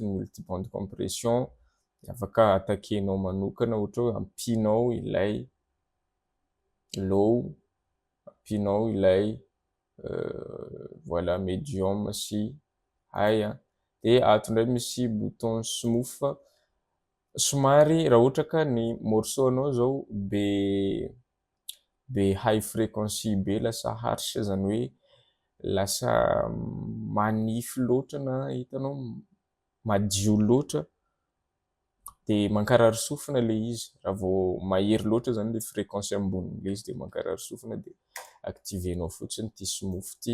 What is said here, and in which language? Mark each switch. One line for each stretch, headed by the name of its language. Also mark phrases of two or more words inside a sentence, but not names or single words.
Malagasy: Ny
English: multiband compression
Malagasy: afaka attaquenao manokana, ohatra hoe ampinao ilay low, ampinao ilay voilà medium sy high. Dia ato indray misy bouton smooth. Somary raha ohatra ka ny morceau anao zao be
English: high frequency
Malagasy: be, lasa harsh, zany hoe lasa manify loatra na hitanao madio loatra, dia mankarary sofina le izy. Raha vao mahery loatra zany le fréquence ambonin'le izy dia mankarary sofina, dia activenao fotsiny ty smooth ty.